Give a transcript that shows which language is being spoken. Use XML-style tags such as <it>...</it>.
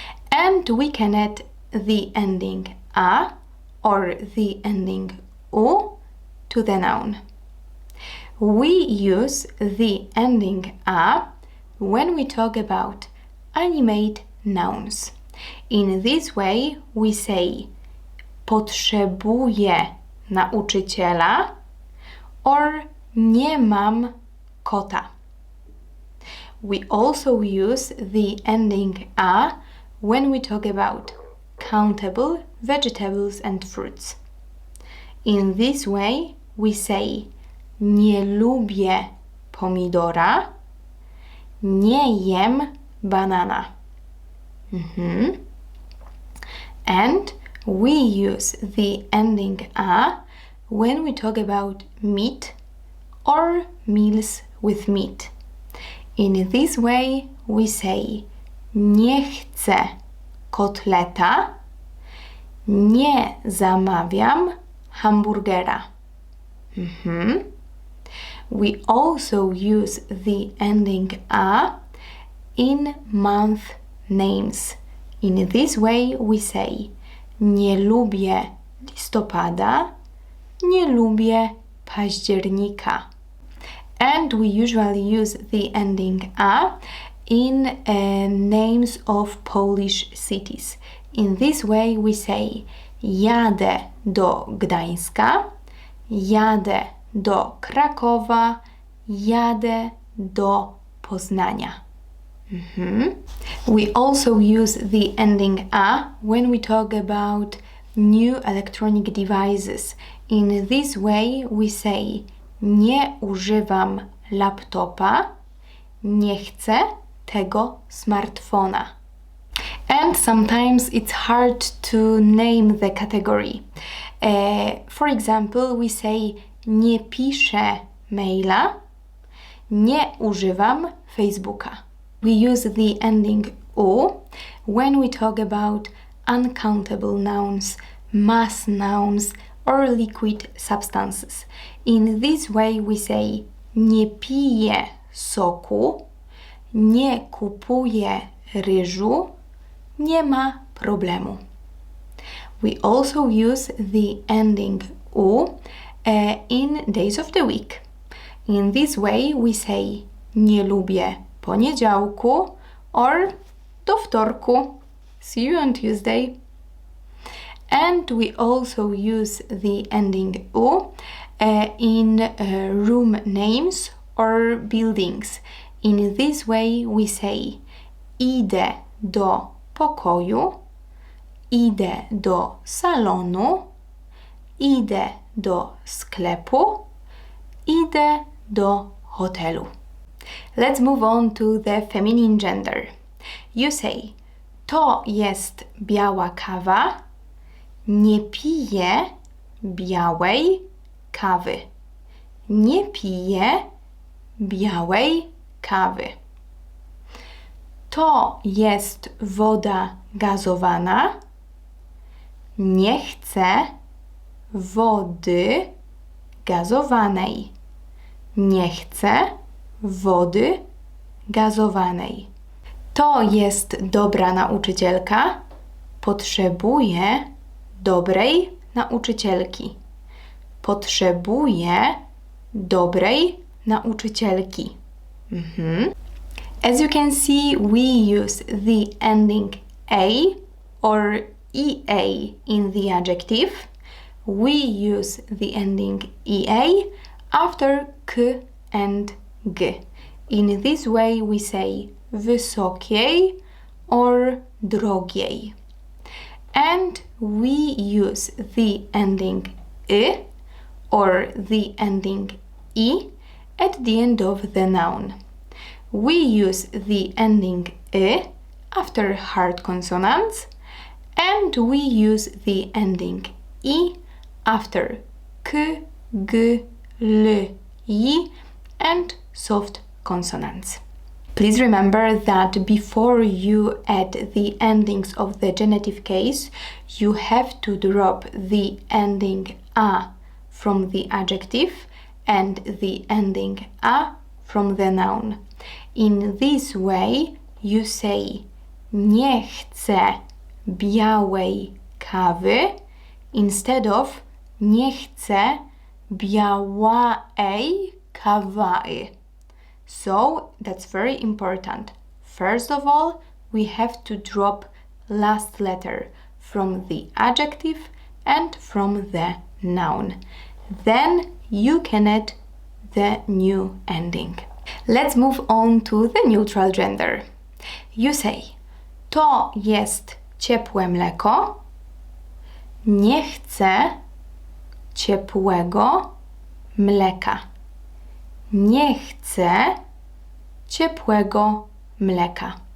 <en>And we can add the ending a or the ending u to the noun. We use the ending a when we talk about animate nouns. In this way, we say</en> <pl>potrzebuję nauczyciela</pl> <en>or</en> <pl>nie mam kota.</pl> <en>We also use the ending a when we talk about countable vegetables and fruits. In this way, we say</en> <pl>nie lubię pomidora, nie jem banana.</pl> <en>And we use the ending a when we talk about meat or meals with meat. In this way, we say</en> <pl>nie chcę kotleta, nie zamawiam hamburgera.</pl> <en>We also use the ending a in month names. In this way, we say</en> <pl>nie lubię listopada, nie lubię października.</pl> <en>And we usually use the ending a in names of Polish cities. In this way, we say</en> <pl>jadę do Gdańska, jadę do Krakowa, jadę do Poznania.</pl> <en>We also use the ending a when we talk about new electronic devices. In this way, we say</en> <pl>nie używam laptopa, nie chcę tego smartfona.</pl> <en>And sometimes it's hard to name the category. For example, we say</en> <pl>nie piszę maila, nie używam Facebooka.</pl> <en>We use the ending u when we talk about uncountable nouns, mass nouns, or liquid substances. In this way we say</en> <pl>nie piję soku, nie kupuję ryżu, nie ma problemu.</pl> <en>We also use the ending u in days of the week. In this way we say</en> <pl>nie lubię poniedziałku</pl> <en>or</en> <pl>do wtorku.</pl> <en>See you on Tuesday. And we also use the ending u in room names or buildings. In this way we say</en> <pl>idę do pokoju, idę do salonu, idę do sklepu, idę do hotelu.</pl> <en>Let's move on to the feminine gender. You say,</en> <pl>to jest biała kawa, nie piję białej kawy. Nie piję białej kawy. To jest woda gazowana, nie chcę wody gazowanej. Nie chcę wody gazowanej. To jest dobra nauczycielka. Potrzebuję dobrej nauczycielki. Potrzebuję dobrej nauczycielki.</pl> <en>As you can see, we use the ending a or ea in the adjective. We use the ending ea after k and g. In this way we say</en> <pl>wysokiej</pl> <en>or</en> <pl>drogiej.</pl> <en>And we use the ending y or the ending i at the end of the noun. We use the ending y after hard consonants, and we use the ending i after k, g, l, y, and soft consonants. Please remember that before you add the endings of the genitive case, you have to drop the ending a from the adjective and the ending a from the noun. In this way, you say</en> <pl>nie chcę białej kawy</pl> <en>instead of</en> <pl>nie chcę białej kawy.</pl> <en>So that's very important. First of all, we have to drop last letter from the adjective and from the noun. Then you can add the new ending. Let's move on to the neutral gender. You say,</en> <pl>to jest ciepłe mleko. Nie chcę ciepłego mleka. Nie chcę ciepłego mleka.</pl>